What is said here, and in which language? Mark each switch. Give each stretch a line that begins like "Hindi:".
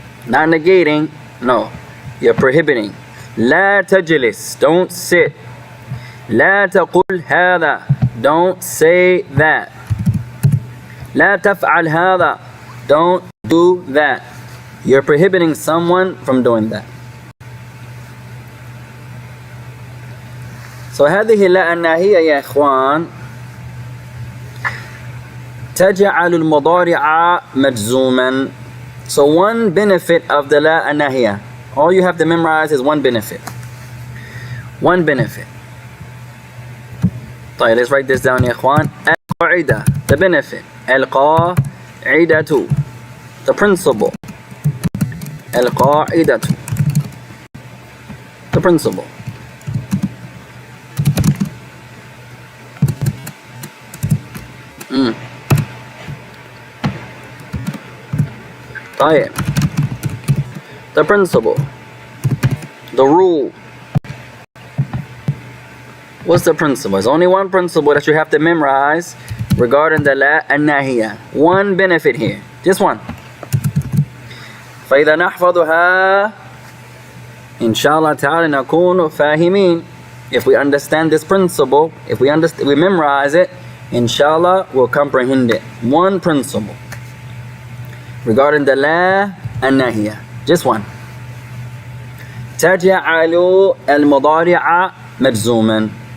English: Not negating, no. You're prohibiting.
Arabic: لا تجلس,
English: don't sit.
Arabic: لا تقل هذا,
English: don't say that.
Arabic: لا تفعل هذا,
English: don't do that. You're prohibiting someone from doing that.
Arabic: So هذه لا الناهية يا إخوان تجعل المضارع مجزوما.
English: So one benefit of the لا الناهية, all you have to memorize is one benefit. One benefit.
Arabic: طيب,
English: let's write this down
Arabic: يا إخوان. القاعدة,
English: the benefit.
Arabic: القاعدة,
English: the principle.
Arabic: القاعدة,
English: the principle.
Arabic: طيب,
English: the principle, the rule. What's the principle? There's only one principle that you have to memorize regarding the لا الناهية. One benefit here, just one.
Arabic: فإذا نحفظها إن شاء الله تعالى نكون فاهمين.
English: If we understand this principle, if we memorize it, inshallah we'll comprehend it. One principle regarding the لا الناهية, just one.
Arabic: تجعل المضارع مجزوما.